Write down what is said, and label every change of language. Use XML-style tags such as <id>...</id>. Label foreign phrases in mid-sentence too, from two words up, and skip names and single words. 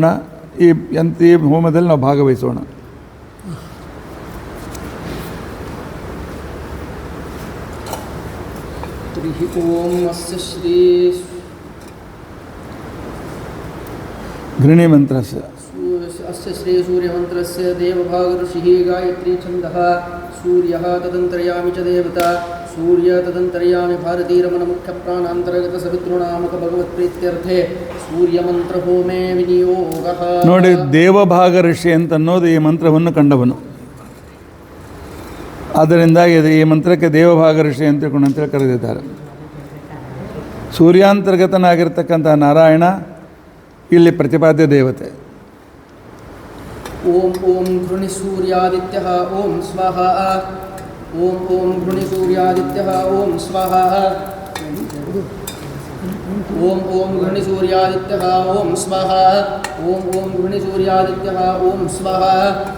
<kn>ಈ ಹೋಮದಲ್ಲಿ ನಾವು ಭಾಗವಹಿಸೋಣ.</kn> <sa>ಘೃಣಿ ಮಂತ್ರಸ್ಯ अस्य श्री सूर्यमन्त्रस्य देवभागऋषिः गायत्री छन्दः सूर्यः तदन्तर्यामि च देवता सूर्य तदन्तर्यामि भारतीरमणमुख्यप्राणान्तर्गतसवितृनामक भगवत्प्रीत्यर्थे सूर्यमन्त्रहोमे विनियोगः.</sa> <kn>ನೋಡಿ, ದೇವಭಾಗ ಋಷಿ ಅಂತ ಅನ್ನೋದು ಈ ಮಂತ್ರವನ್ನು ಕಂಡವನು. ಆದ್ದರಿಂದಾಗಿ ಈ ಮಂತ್ರಕ್ಕೆ ದೇವಭಾಗ ಋಷಿ ಅಂತ ತಿಳ್ಕೊಂಡು ಕರೆದಿದ್ದಾರೆ. ಸೂರ್ಯಾಂತರ್ಗತನಾಗಿರ್ತಕ್ಕಂಥ ನಾರಾಯಣ ಇಲ್ಲಿ ಪ್ರತಿಪಾದ್ಯ ದೇವತೆ.</kn> <sa>ಓಂ ಓಂ ಘೃಣಿ ಸೂರ್ಯಾದಿತ್ಯ ಓಂ ಸ್ವಾಹ. ಓಂ ಓಂ ಘೃಣಿ ಸೂರ್ಯಾದಿತ್ಯ ಓಂ ಸ್ವಾಹ. ಓಂ ಓಂ ಘೃಣಿ ಸೂರ್ಯಾದಿತ್ಯ ಓಂ ಸ್ವಾಹ. ಓಂ ಓಂ ಘೃಣಿ ಸೂರ್ಯಾದಿತ್ಯ ಓಂ ಸ್ವಾಹ.</sa>